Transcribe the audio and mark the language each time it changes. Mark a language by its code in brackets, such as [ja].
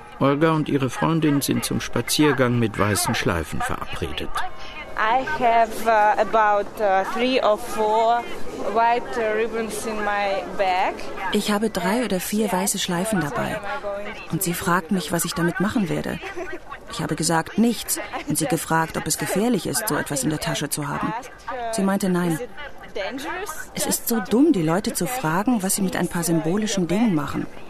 [de] Olga und ihre Freundin sind zum Spaziergang mit weißen Schleifen verabredet. [en] I have about 3 or 4 white ribbons in my bag. [de] Ich habe 3 oder 4 weiße Schleifen dabei. Und sie fragt mich, was ich damit machen werde. Ich habe gesagt, nichts. Und sie gefragt, ob es gefährlich ist, so etwas in der Tasche zu haben. Sie meinte, nein. Es ist so dumm, die Leute zu fragen, was sie mit ein paar symbolischen Dingen machen.